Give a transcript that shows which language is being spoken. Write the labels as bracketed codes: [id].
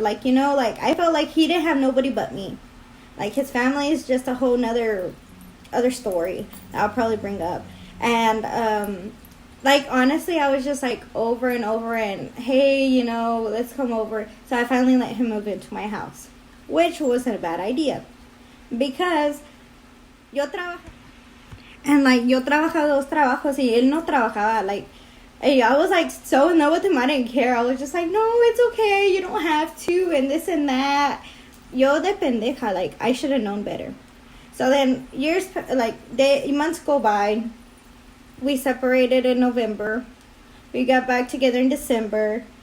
[en] Like, you know, like, I felt like he didn't have nobody but me. Like, his family is just a whole nother other story that I'll probably bring up. And, like, honestly, I was just, like, over and over and, hey, you know, let's come over. So I finally let him move into my house, which wasn't a bad idea. Because [es] yo trabajaba. [en] And, like, [es] yo trabajaba dos trabajos y él no trabajaba. [en] Like, I was, like, so in love with him, I didn't care. I was just like, no, it's okay, you don't have to, and this and that. [es] Yo de pendeja, [en] like, I should have known better. So then months go by. We separated in November. We got back together in December.